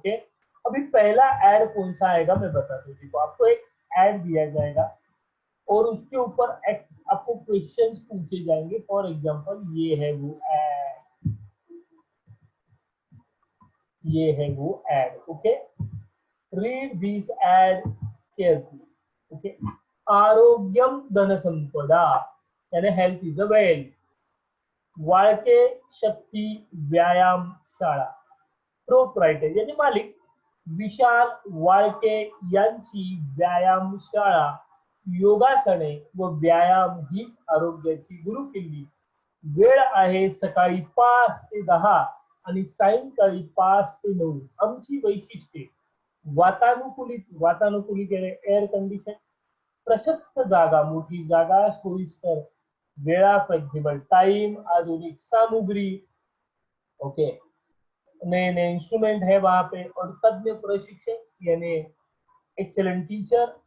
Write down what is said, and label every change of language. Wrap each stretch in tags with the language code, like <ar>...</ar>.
<hi>Okay, अभी पहला add कौन सा आएगा मैं बता दूं। देखो, आपको एक ऐड दिया जाएगा और उसके ऊपर आपको क्वेश्चंस पूछे जाएंगे। फॉर एग्जांपल, ये है वो ऐड, ये है वो add.</hi> <en>Okay, read this ad carefully.</en> <mr>ओके, आरोग्यम धन संपदा, यानी</mr> <en>health is a wealth,</en> <mr>Walke शक्ती व्यायाम शाळा, प्रोप्रायटर यानी मालिक विशाल वाळके यांची व्यायाम शाळा, योगासने व व्यायाम हीच आरोग्याची गुरुकिल्ली, वेळ आहे सकाळी 5 ते 10 आणि सायंकाळी 5 ते 9, आमची वैशिष्ट्ये, वातानुकूलित, वातानुकूलित एअर कंडिशन, प्रशस्त जागा, मोठी जागा, सोयीस्कर वेळा, फ्लेक्सिबल टाइम, आधुनिक सामग्री।</mr> <hi>ओके, नए नए इंस्ट्रूमेंट है वहां पे, और तज्ञ प्रशिक्षक यानी एक्सेलेंट टीचर।</hi>